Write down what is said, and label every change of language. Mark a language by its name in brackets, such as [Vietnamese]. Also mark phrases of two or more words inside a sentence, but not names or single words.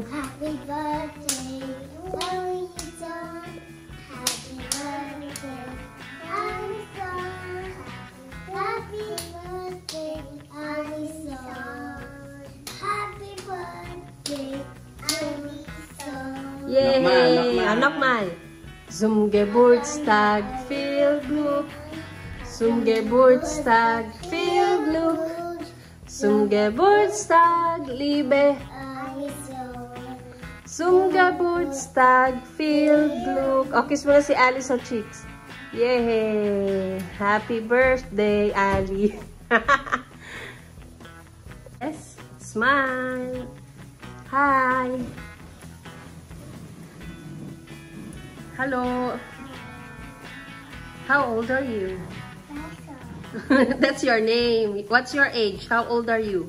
[English] Happy birthday, Allison. Happy birthday, Allison. Happy birthday, Allison. Happy birthday, Allison. Yay! Anak mal. [German] Zum Geburtstag, viel Glück. Zum Geburtstag, viel Glück. Zum Geburtstag, liebe Allison. Zum Geburtstag, viel Glück. [Filipino] O, kiss mo na si Ali sa cheeks. [English] Yay! Happy birthday, Ali. Yes, smile. Hi. Hello. How old are you? That's your name. What's your age? How old are you?